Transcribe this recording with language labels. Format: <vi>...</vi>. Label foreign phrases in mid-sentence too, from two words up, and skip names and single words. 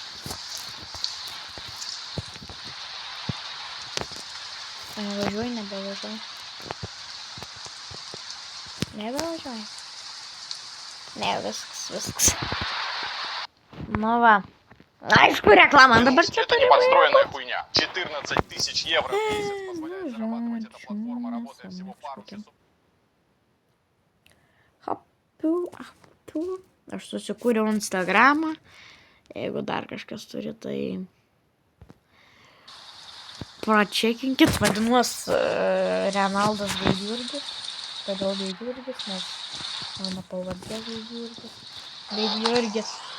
<lt>Nevažiuoju, nebevažiuoju. Nebevažiuoju. Ne, viskas. Nu va. Aišku, реклама, dabar čia turi</lt> <ru>подстроенная хуйня. 14 тысяч евро в месяц позволяет зарабатывать. Эта платформа работает всего пару часов.</ru> <lt>Aš susikūriau Instagramą. Jeigu dar kažkas turi, tai pračekinkit. Vadinuos Renaldas Gaidjurgis. Kodėl Gaidjurgis, nes mano pavardė Gaidjurgis.</lt>